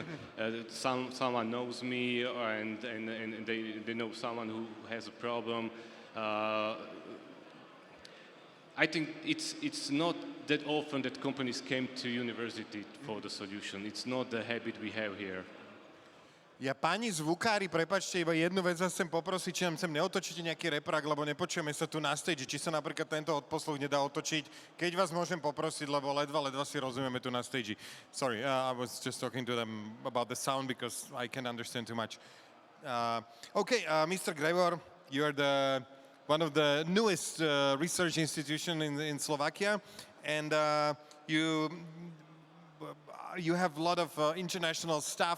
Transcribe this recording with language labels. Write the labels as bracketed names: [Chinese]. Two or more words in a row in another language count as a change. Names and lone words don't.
[English] Someone knows me, and they know someone who has a problem. I think it's not that often that companies came to university for the solution. It's not the habit we have here. [Slovak] Ja, páni zvukári, prepáčte, iba jednu vec vás chcem poprosiť, či nám sem neotočíte nejaký reprák, lebo nepočujeme sa tu na stage, či sa napríklad tento odposluch nedá otočiť. Keď vás môžem poprosiť, lebo ledva si rozumieme tu na stage. [English] Sorry, I was just talking to them about the sound because I can't understand too much. Okay, Mr. Gregor, you are one of the newest research institution in Slovakia, and you have a lot of international staff.